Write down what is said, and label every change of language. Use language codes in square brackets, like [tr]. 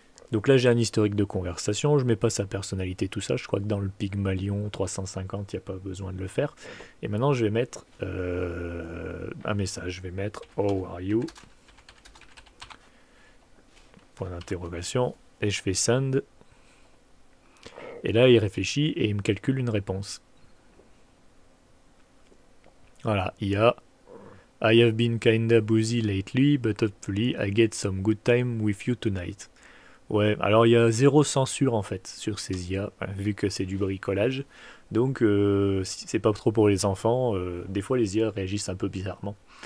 [fr] Donc là j'ai un historique de conversation, je mets pas sa personnalité, tout ça, je crois que dans le Pygmalion 350 il n'y a pas besoin de le faire. Et maintenant je vais mettre un message, je vais mettre [en] How are you? [fr] Point d'interrogation, et je fais send. Et là il réfléchit et il me calcule une réponse. Voilà, il y a [en] I have been kinda busy lately, but hopefully I get some good time with you tonight. [fr] Ouais, alors il y a zéro censure en fait sur ces IA, vu que c'est du bricolage. Donc si c'est pas trop pour les enfants, des fois les IA réagissent un peu bizarrement.